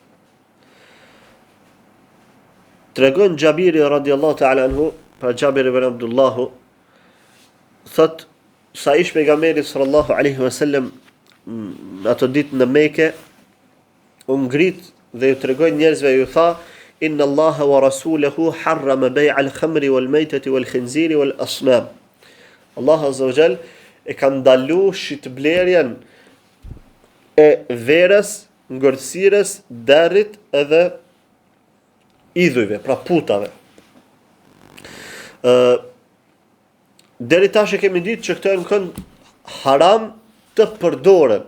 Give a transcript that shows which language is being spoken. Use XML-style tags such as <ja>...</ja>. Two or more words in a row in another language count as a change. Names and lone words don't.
<sq>Tregon Xhabiri</sq> <ar>رضي الله تعالى عنه,</ar> <sq>pra Xhabir ibn Abdullahu, thot sa ish pejgamberi</sq> <ar>صلى الله عليه وسلم</ar> <sq>ato ditë në Mekë, u ngrit dhe ju tregoi njerëzve, ju tha:</sq> <ar>إن الله ورسوله حرم بيع الخمر والميتة والخنزير والأصنام.</ar> <sq>Allah</sq> <ar>عز وجل</ar> <sq>e ka ndaluar shitblerjen e verës, ngordhësirës, derrit edhe idhujve, pra putave. Deri tash e kemi ditë që këto janë haram të përdoren.</sq>